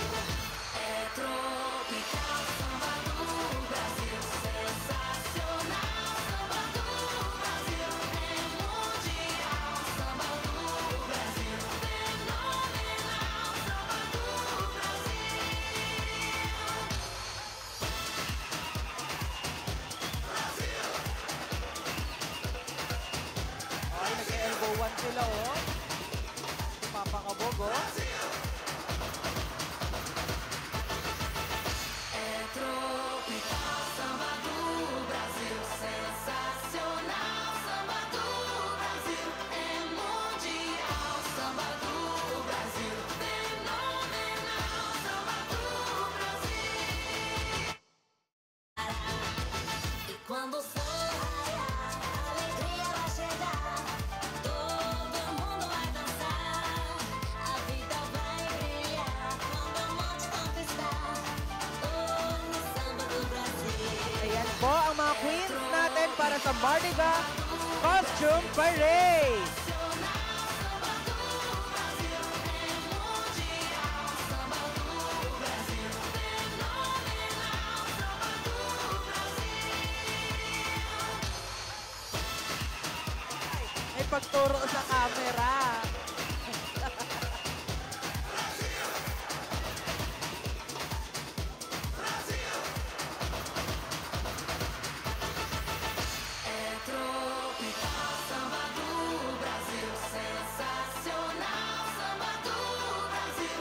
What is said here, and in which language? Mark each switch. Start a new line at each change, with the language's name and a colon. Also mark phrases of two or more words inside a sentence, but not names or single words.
Portuguese: É tropical, samba do Brasil. Sensacional, samba do Brasil. É mundial, samba do Brasil. Fenomenal, samba do Brasil.
Filipino: Ay, nag-elbow one sila, oh. Si Papa Kabog, oh.
Portuguese: É tropical, samba do Brasil. Sensacional, samba do Brasil. É mundial, samba do Brasil. Fenomenal, samba do Brasil. E quando o sol raiar, a alegria vai chegar. Todo mundo vai dançar, a vida vai brilhar. Quando a morte conquistar, no samba do Brasil.
Filipino: Ayan po ang mga queens natin para sa Mardi Gras Costume Parade. May pagturo sa camera.
Portuguese: É tropical, samba do Brasil. Sensacional, samba do Brasil.